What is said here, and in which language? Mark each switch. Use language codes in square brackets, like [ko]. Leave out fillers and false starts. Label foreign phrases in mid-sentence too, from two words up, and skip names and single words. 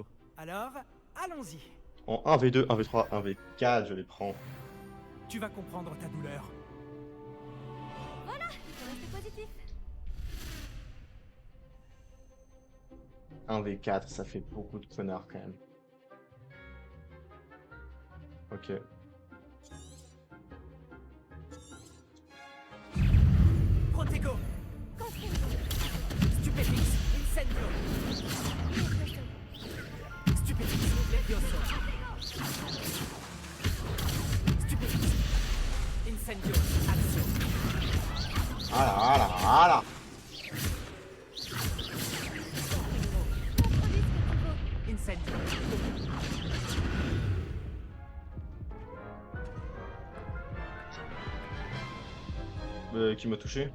[fr] Alors, allons-y. En 1v2, 1v3, 1v4, je les prends. Tu vas comprendre ta douleur. Voilà, il faut rester positif. 1v4, ça fait beaucoup de connards quand même. Ok. Protego. Stupéfix. Incendio. Stupéfix. Levioso. Stupéfix. Incendio. Action. Voilà, voilà, voilà. Incendio. Qui m'a touché?